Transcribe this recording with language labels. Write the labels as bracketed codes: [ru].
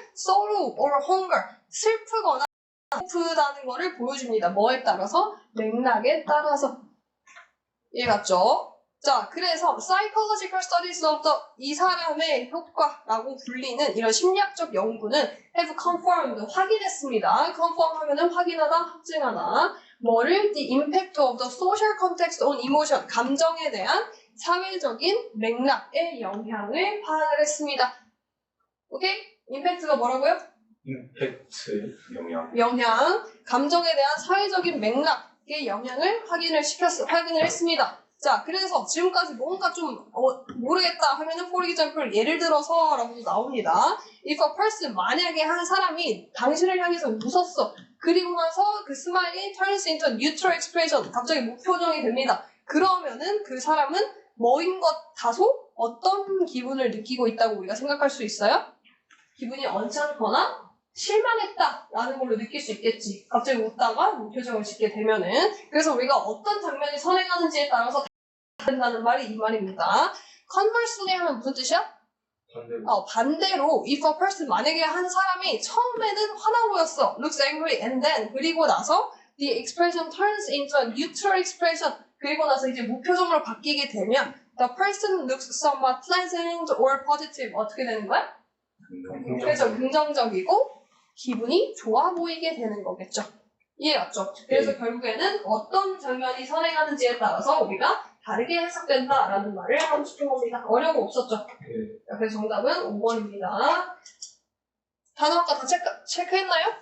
[en] sorrow or hunger [ko] 슬프거나 배고프다는 거를 보여줍니다. 뭐에 따라서? 맥락에 따라서 이해갔죠? 자, 그래서 [en] psychological studies of the [ko] 이 사람의 효과라고 불리는 이런 심리학적 연구는 [en] have confirmed [ko] 확인했습니다. confirm 하면은 확인하다, 확증하다. 뭐를? [en] the impact of the social context on emotion [ko] 감정에 대한 사회적인 맥락의 영향을 파악을 했습니다. 오케이? 임팩트가 뭐라고요? 임팩트 영향. 감정에 대한 사회적인 맥락의 영향을 확인을 했습니다. 자, 그래서 지금까지 뭔가 좀 모르겠다 하면은 [en] for example [ko] 예를 들어서 라고 나옵니다. [en] If a person [ko] 만약에 한 사람이 당신을 향해서 웃었어. 그리고 나서 그 스마일이 [en] turns into neutral expression [ko] 갑자기 무표정이 됩니다. 그러면은 그 사람은 뭐인 것 다소 어떤 기분을 느끼고 있다고 우리가 생각할 수 있어요? 기분이 언짢거나 실망했다라는 걸로 느낄 수 있겠지. 갑자기 웃다가 무표정을 짓게 되면은. 그래서 우리가 어떤 장면이 선행하는지에 따라서 된다는 말이 이 말입니다. conversely 하면 무슨 뜻이야? 반대로 [en] if a person [ko] 만약에 한 사람이 처음에는 화나 보였어. [en] looks angry and then [ko] 그리고 나서 [en] the expression turns into a neutral expression [ko] 그리고 나서 이제 무표정으로 바뀌게 되면 [en] the person looks somewhat pleasant or positive [ko] 어떻게 되는 거야? 그래서 긍정적이고 기분이 좋아 보이게 되는 거겠죠. 이해갔죠? 그래서 결국에는 어떤 장면이 선행하는지에 따라서 우리가 다르게 해석된다라는 말을 하고 싶은 겁니다. 어려운 거 없었죠? 그래서 정답은 5번입니다. 단어 아까 다 체크했나요?